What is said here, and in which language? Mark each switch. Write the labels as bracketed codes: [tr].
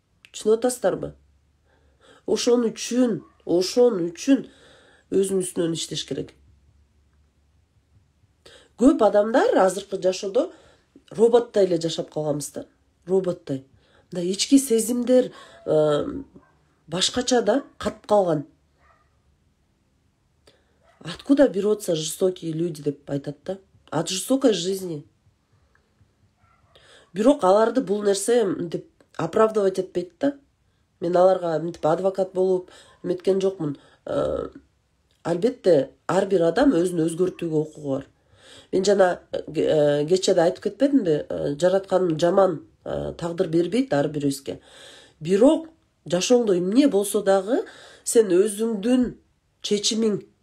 [ky] Түшүнүп атасыздарбы? Ошон үчүн өзүңүздүн иштеш керек. Көп адамдар азыркы жашоодо роботтай эле жашап калганбыз да, роботтай. Мындай ички сезимдер башкача да катып калган. [ru] Откуда берутся жестокие люди [ky] деп айтат да? [ru] От жестокой жизни. [ky] Бирок аларды бул нерсе мынтип оправдывать этпейт да. Мен аларга мынтип адвокат болуп эметкен жокмун. Албетте ар бир адам өзүн өзгөртүүгө укугу бар. Мен жана кече да айтып кетпедимби? Жараткан жаман тагдыр бербейт ар бирибизге. Бирок жашооңдо эмне болсо дагы сен өзүңдүн чечимиң.